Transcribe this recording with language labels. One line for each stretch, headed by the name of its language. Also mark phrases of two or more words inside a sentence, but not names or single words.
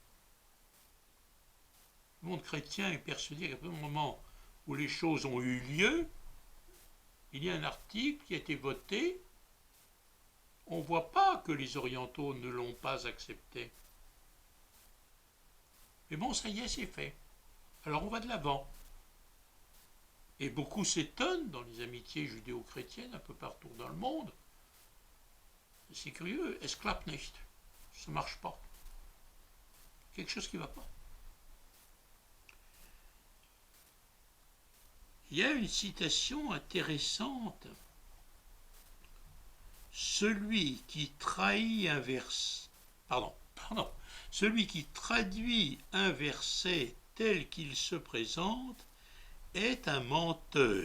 French: Le monde chrétien est persuadé qu'à partir du moment où les choses ont eu lieu, il y a un article qui a été voté, on ne voit pas que les orientaux ne l'ont pas accepté. Mais bon, ça y est, c'est fait. Alors on va de l'avant. Et beaucoup s'étonnent dans les amitiés judéo-chrétiennes un peu partout dans le monde. C'est curieux,
German: es klappt nicht.
French: Ça ne marche pas. Quelque chose qui ne va pas. Il y a une citation intéressante. Celui qui trahit un verset, celui qui traduit un verset tel qu'il se présente est un menteur.